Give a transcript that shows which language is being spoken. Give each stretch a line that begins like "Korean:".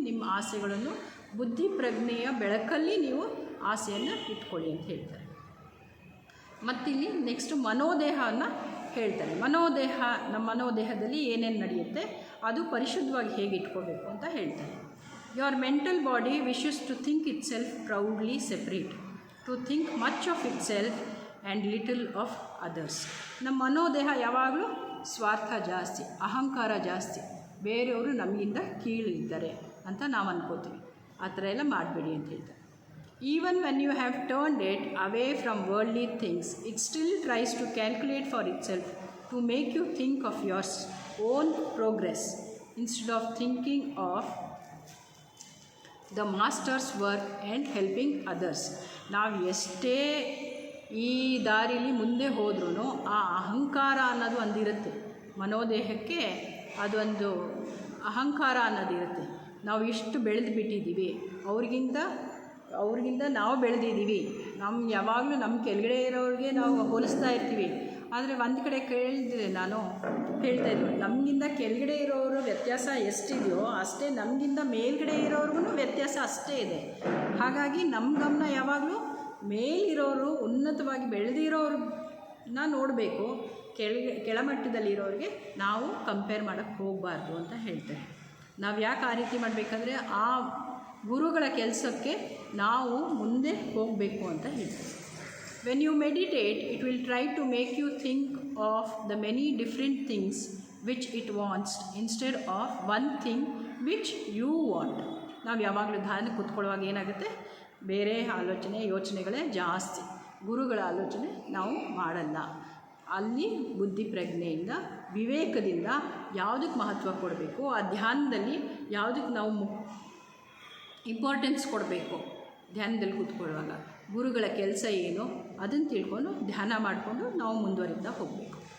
Kannada: ನಿಮ್ಮ ಆಸೆಗಳನ್ನು ಬುದ್ಧಿ ಪ್ರಜ್ಞೆಯ ಬೆಳಕಲ್ಲಿ ನೀವು ಆಸೆಯನ್ನು ಇಟ್ಕೊಳ್ಳಿ ಅಂತ ಹೇಳ್ತಾರೆ. ಮತ್ತಿಲ್ಲಿ ನೆಕ್ಸ್ಟು ಮನೋದೇಹವನ್ನು ಹೇಳ್ತಾರೆ. ನಮ್ಮ ಮನೋದೇಹದಲ್ಲಿ ಏನೇನು ನಡೆಯುತ್ತೆ, ಅದು ಪರಿಶುದ್ಧವಾಗಿ ಹೇಗೆ ಇಟ್ಕೋಬೇಕು ಅಂತ ಹೇಳ್ತಾರೆ.
English: Your mental body wishes to think itself proudly separate, to think much of itself and little of others.
Kannada: ನಮ್ಮ ಮನೋದೇಹ ಯಾವಾಗಲೂ ಸ್ವಾರ್ಥ ಜಾಸ್ತಿ, ಅಹಂಕಾರ ಜಾಸ್ತಿ, ಬೇರೆಯವರು ನಮಗಿಂತ ಕೀಳಿದ್ದಾರೆ ಅಂತ ನಾವು ಅನ್ಕೋತೀವಿ. ಆ ಥರ ಎಲ್ಲ ಮಾಡಬೇಡಿ ಅಂತ ಹೇಳ್ತಾರೆ.
English: Even when you have turned it away from worldly things, it still tries to calculate for itself to make you think of your own progress instead of thinking of the master's work and helping others.
Kannada: ನಾವು ಎಷ್ಟೇ ಈ ದಾರಿಲಿ ಮುಂದೆ ಹೋದ್ರೂ ಆ ಅಹಂಕಾರ ಅನ್ನೋದು ಒಂದಿರುತ್ತೆ. ಮನೋದೇಹಕ್ಕೆ ಅದೊಂದು ಅಹಂಕಾರ ಅನ್ನೋದಿರುತ್ತೆ. ನಾವು ಇಷ್ಟು ಬೆಳೆದು ಬಿಟ್ಟಿದ್ದೀವಿ, ಅವ್ರಿಗಿಂತ ನಾವು ಬೆಳೆದಿದ್ದೀವಿ, ಯಾವಾಗಲೂ ನಮ್ಮ ಕೆಳಗಡೆ ಇರೋರಿಗೆ ನಾವು ಹೋಲಿಸ್ತಾ ಇರ್ತೀವಿ. ಆದರೆ ಒಂದು ಕಡೆ ಕೇಳಿದ್ರೆ ನಾನು ಹೇಳ್ತಾಯಿದ್ವಿ, ನಮಗಿಂತ ಕೆಳಗಡೆ ಇರೋರು ವ್ಯತ್ಯಾಸ ಎಷ್ಟಿದೆಯೋ ಅಷ್ಟೇ ನಮಗಿಂತ ಮೇಲ್ಗಡೆ ಇರೋರ್ಗೂ ವ್ಯತ್ಯಾಸ ಅಷ್ಟೇ ಇದೆ. ಹಾಗಾಗಿ ನಮ್ಮ ಗಮನ ಯಾವಾಗಲೂ ಮೇಲಿರೋರು, ಉನ್ನತವಾಗಿ ಬೆಳೆದಿರೋರನ್ನ ನೋಡಬೇಕು, ಕೆಳಮಟ್ಟದಲ್ಲಿರೋರಿಗೆ ನಾವು ಕಂಪೇರ್ ಮಾಡೋಕ್ಕೆ ಹೋಗಬಾರ್ದು ಅಂತ ಹೇಳ್ತಾರೆ. ನಾವು ಯಾಕೆ ಆ ರೀತಿ ಮಾಡಬೇಕಂದ್ರೆ ಆ ಗುರುಗಳ ಕೆಲಸಕ್ಕೆ ನಾವು ಮುಂದೆ ಹೋಗಬೇಕು ಅಂತ ಹೇಳ್ತಾರೆ.
English: When you meditate, it will try to make you think of the many different things which it wants instead of one thing which you want.
Kannada: ನಾವು ಯಾವಾಗಲೂ ಧ್ಯಾನ ಕೂತ್ಕೊಳ್ಳುವಾಗ ಏನಾಗುತ್ತೆ, ಬೇರೆ ಯೋಚನೆಗಳೇ ಜಾಸ್ತಿ, ಗುರುಗಳ ಆಲೋಚನೆ ನಾವು ಮಾಡಲ್ಲ. ಅಲ್ಲಿ ಬುದ್ಧಿ ಪ್ರಜ್ಞೆಯಿಂದ, ವಿವೇಕದಿಂದ ಯಾವುದಕ್ಕೆ ಮಹತ್ವ ಕೊಡಬೇಕು, ಆ ಧ್ಯಾನದಲ್ಲಿ ಯಾವುದಕ್ಕೆ ನಾವು ಇಂಪಾರ್ಟೆನ್ಸ್ ಕೊಡಬೇಕು, ಧ್ಯಾನದಲ್ಲಿ ಕೂತ್ಕೊಳ್ಳುವಾಗ ಗುರುಗಳ ಕೆಲಸ ಏನು ಅದನ್ನು ತಿಳ್ಕೊಂಡು ಧ್ಯಾನ ಮಾಡಿಕೊಂಡು ನಾವು ಮುಂದುವರಿತಾ ಹೋಗಬೇಕು.